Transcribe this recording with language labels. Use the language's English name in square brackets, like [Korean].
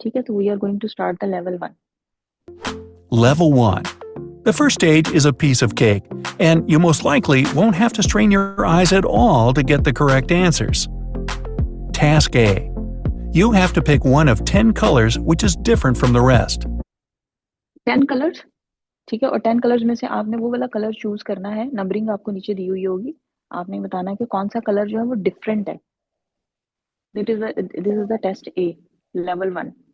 [Hindi] ठीक है, तो [English] We are going to start the level one. Level 1. The first stage is a piece of cake, and you most likely won't have to strain your eyes at all to get the correct answers. Task A. You have to pick one of 10 colors which is different from the rest. [Hindi] 10 colours, ठीक है, और 10 colours में से आपने वो वाला colour choose करना है। नंबरिंग आपको नीचे दी हुई होगी, आपने बताना है कि कौन सा कलर जो है वो डिफरेंट है। [English] This is the test A, level one.